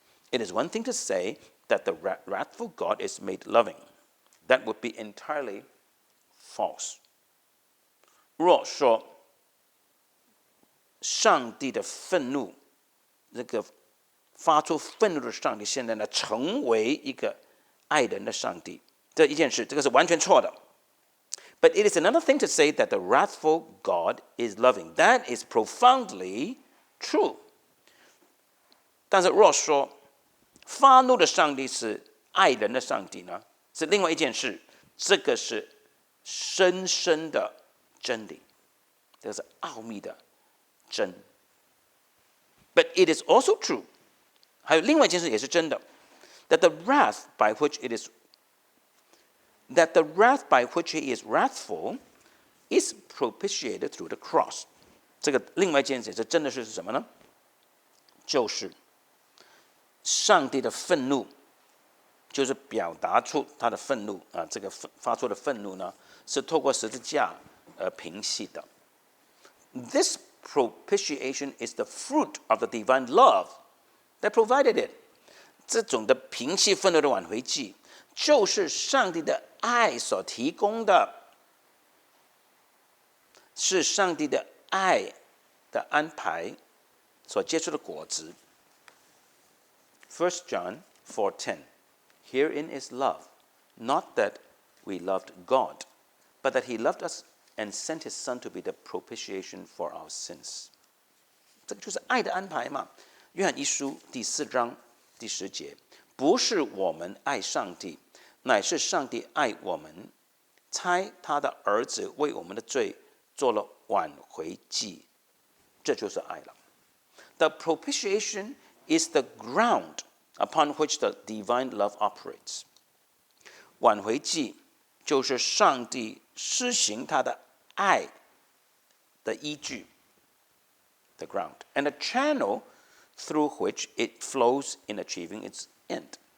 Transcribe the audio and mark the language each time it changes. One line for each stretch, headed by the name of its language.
English: It is one thing to say that the wrathful God is made loving. That would be entirely false.
Chinese: 若说上帝的愤怒，这个发出愤怒的上帝，现在呢成为一个爱人的上帝，这一件事，这个是完全错的。
English: But it is another thing to say that the wrathful God is loving. That is profoundly true.
Chinese: 但是若说发怒的上帝是爱人的上帝呢，是另外一件事，这个是深深的真理，这个是奥秘的真。
English: But it is also true.
Chinese: 还有另外一件事也是真的
English: ，that the wrath by which he is wrathful is propitiated through the cross.
Chinese: 这个另外一件事也是真的是什么呢？就是上帝的愤怒，就是表达出他的愤怒啊，这个发出的愤怒呢，是透过十字架而平息的。
English: This propitiation is the fruit of the divine love that provided it.
Chinese: 这种的平息愤怒的挽回祭，就是上帝的爱所提供的，是上帝的爱的安排所结出的果子。
English: 1 John 4:10. Herein is love, not that we loved God, but that he loved us and sent his son to be the propitiation for our sins.
Chinese: 这个就是爱的安排嘛。约翰一书第4章第10节，不是我们爱上帝，乃是上帝爱我们，差他的儿子为我们的罪做了挽回祭，这就是爱了。
English: The propitiation is the ground upon which the divine love operates.
Chinese: 挽回祭就是上帝施行他的爱的依据
English: the ground, and a channel through which it flows in achieving its end.